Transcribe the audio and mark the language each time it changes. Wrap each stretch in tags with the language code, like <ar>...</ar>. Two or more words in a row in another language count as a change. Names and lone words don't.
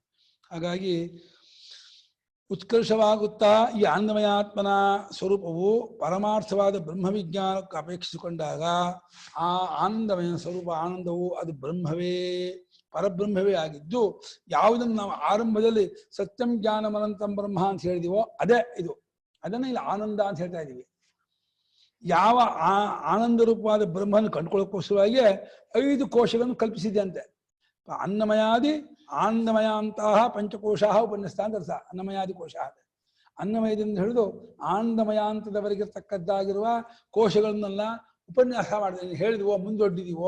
<kn>ಹಾಗಾಗಿ ಉತ್ಕರ್ಷವಾಗುತ್ತಾ ಈ ಆನಂದಮಯಾತ್ಮನ ಸ್ವರೂಪವು ಪರಮಾರ್ಥವಾದ ಬ್ರಹ್ಮವಿಜ್ಞಾನಕ್ಕೆ ಅಪೇಕ್ಷಿಸಿಕೊಂಡಾಗ ಆ ಆನಂದಮಯ ಸ್ವರೂಪ ಆನಂದವು ಅದು ಬ್ರಹ್ಮವೇ, ಪರಬ್ರಹ್ಮವೇ ಆಗಿದ್ದು, ಯಾವುದನ್ನು ನಾವು ಆರಂಭದಲ್ಲಿ</kn> <sa>ಸತ್ಯಂ ಜ್ಞಾನಂ ಅನಂತಂ ಬ್ರಹ್ಮ</sa> <kn>ಅಂತ ಹೇಳಿದೀವೋ ಅದೇ ಇದು. ಅದನ್ನ ಇಲ್ಲಿ ಆನಂದ ಅಂತ ಹೇಳ್ತಾ ಇದ್ದೀವಿ. ಯಾವ ಆನಂದ ರೂಪವಾದ ಬ್ರಹ್ಮನ ಕಂಡುಕೊಳ್ಳೋಕ್ಕೋಸ್ಕರವಾಗಿ 5 ಕೋಶಗಳನ್ನು ಕಲ್ಪಿಸಿದೆ ಅಂತೆ. ಅನ್ನಮಯಾದಿ ಆನಂದಮಯ ಅಂತಹ ಪಂಚಕೋಶ ಉಪನ್ಯಸ್ತ ಅಂತ ಅರ್ಥ. ಅನ್ನಮಯಾದಿ ಕೋಶ, ಅನ್ನಮಯದಿಂದ ಹಿಡಿದು ಆನಂದಮಯ ಅಂತದವರೆಗಿರ್ತಕ್ಕದ್ದಾಗಿರುವ ಕೋಶಗಳನ್ನೆಲ್ಲ ಉಪನ್ಯಾಸ ಮಾಡಿದೆ, ಹೇಳಿದ್ವೋ, ಮುಂದೊಡ್ಡಿದೀವೋ.</kn>